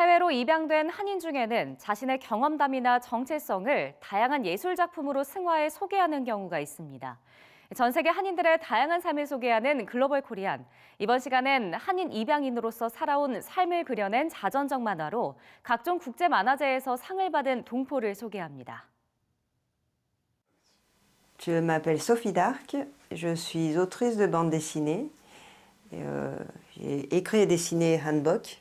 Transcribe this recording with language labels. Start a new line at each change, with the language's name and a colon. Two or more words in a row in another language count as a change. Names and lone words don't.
Korean: 해외로 입양된 한인 중에는 자신의 경험담이나 정체성을 다양한 예술 작품으로 승화해 소개하는 경우가 있습니다. 전 세계 한인들의 다양한 삶을 소개하는 글로벌 코리안. 이번 시간엔 한인 입양인으로서 살아온 삶을 그려낸 자전적 만화로 각종 국제 만화제에서 상을 받은 동포를 소개합니다.
French: Je m'appelle Sophie Darc, je suis autrice de bande dessinée. J'ai écrit et dessiné Hanbok.